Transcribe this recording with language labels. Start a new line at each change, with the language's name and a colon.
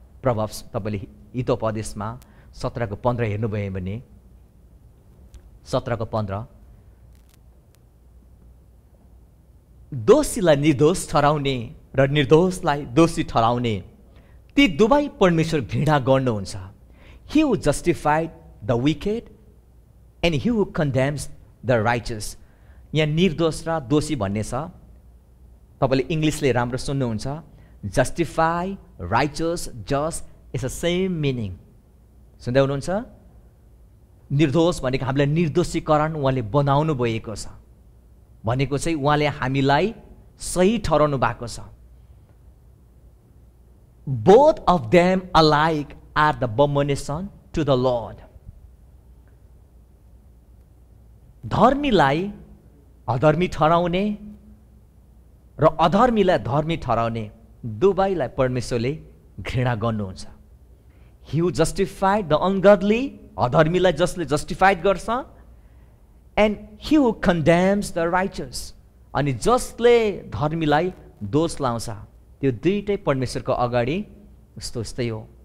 Nepali: प्रभाव तपाईँले हितोपदेशमा 17:15 हेर्नुभयो भने 17:15 दोषीलाई निर्दोष ठहराउने र निर्दोषलाई दोषी ठहराउने ती दुवै परमेश्वर घृणा गर्नुहुन्छ।
English: He who justified the wicked and he who condemns the righteous.
Nepali: यहाँ निर्दोष र दोषी भन्ने छ। तपाईँले इङ्ग्लिसले राम्रो सुन्नुहुन्छ।
English: Justify, righteous, just is a same meaning.
Nepali: सुन्दै हुनुहुन्छ? निर्दोष भनेको हामीलाई निर्दोषीकरण उहाँले बनाउनु भएको छ, भनेको चाहिँ उहाँले हामीलाई सही ठहराउनु भएको छ।
English: Both of them alike are the abomination to the Lord.
Nepali: धर्मीलाई अधर्मी ठहराउने र अधर्मीलाई धर्मी ठहराउने दुवैलाई परमेश्वरले घृणा गर्नुहुन्छ।
English: He who justified the ungodly,
Nepali: अधर्मीलाई जसले जस्टिफाइड गर्छ,
English: and he who condemns the righteous,
Nepali: अनि जसले धर्मीलाई दोष लाउँछ, त्यो दुईटै परमेश्वरको अगाडि उस्तै हो।